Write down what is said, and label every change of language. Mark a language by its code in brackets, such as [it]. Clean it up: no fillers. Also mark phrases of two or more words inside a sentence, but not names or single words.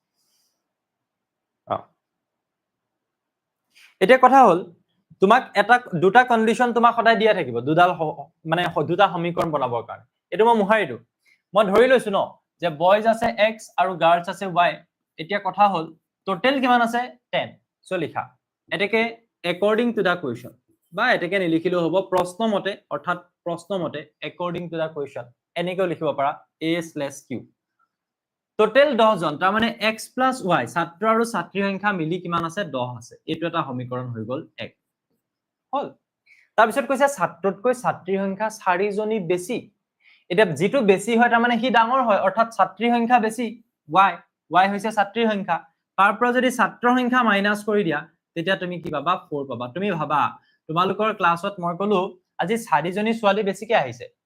[as] এতিয়া কথা হল তোমাক এটা দুটা কন্ডিশন তোমাক সদায় দিয়া থাকিব দুডাল মানে দুটা সমীকৰণ বনাবৰ কাৰণে এটো মই মুহাই দিও মই ধৰি লৈছো ন যে বয়জ আছে x আৰু গাৰ্লছ আছে y এতিয়া কথা হল টোটাল কিমান আছে 10 সো লিখা এটাকে [en] according to the question [as] বা এটাকে নিলিখিলেও হ'ব প্ৰশ্নমতে অৰ্থাৎ প্ৰশ্নমতে [en] according to the question [as] এনেকৈ লিখিব পাৰা a/q টোটাল 10 জন তাৰ মানে x + y ছাত্ৰ আৰু ছাত্ৰীৰ সংখ্যা মিলি কিমান আছে 10 আছে এটো এটা সমীকৰণ হৈ গল 1 হল তাৰ পিছত কৈছে ছাত্ৰতকৈ ছাত্ৰীৰ সংখ্যা 4 জনী বেছি এটা যেটো বেছি হয় তাৰ মানে হি ডাঙৰ হয় অৰ্থাৎ ছাত্ৰীৰ সংখ্যা বেছি y হৈছে ছাত্ৰীৰ সংখ্যা তাৰ পৰা যদি ছাত্ৰৰ সংখ্যা মাইনাস কৰি দিয়া তেতিয়া তুমি কি পাবা 4 পাবা তুমি ভাবা তোমালোকৰ ক্লাছত মই কলো আজি 4 জনী ছোৱালী বেছিকে আহিছে